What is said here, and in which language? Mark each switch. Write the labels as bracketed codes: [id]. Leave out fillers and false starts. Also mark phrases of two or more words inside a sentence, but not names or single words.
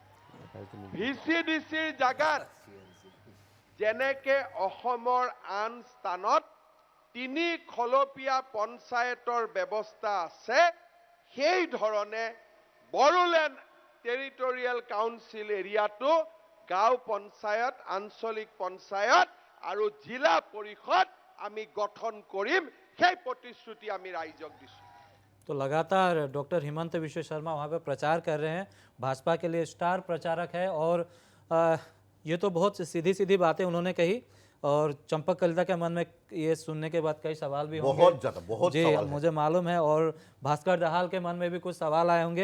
[as] VCDCৰ জাগাত যেনেকে অসমৰ আন স্থানত 3 খলপীয়া পঞ্চায়তৰ ব্যৱস্থা আছে, সেই ধৰণে বড়োলেণ্ড টেৰিটৰিয়েল কাউন্সিল এৰিয়াটো গাঁও পঞ্চায়ত, আঞ্চলিক পঞ্চায়ত আৰু জিলা পৰিষদ আমি গঠন কৰিম, সেই প্ৰতিশ্ৰুতি আমি ৰাইজক দিছো। [hi] तो लगातार डॉक्टर हिमंत बिश्व शर्मा वहाँ पे प्रचार कर रहे हैं, भाजपा के लिए स्टार प्रचारक है। और ये तो बहुत सीधी सीधी बातें उन्होंने कही, और चंपक कलिता के मन में ये सुनने के बाद कई सवाल भी होंगे। बहुत ज़्यादा, बहुत जी, सवाल है। मुझे मालूम है, और भास्कर दहाल के मन में भी कुछ सवाल आए होंगे।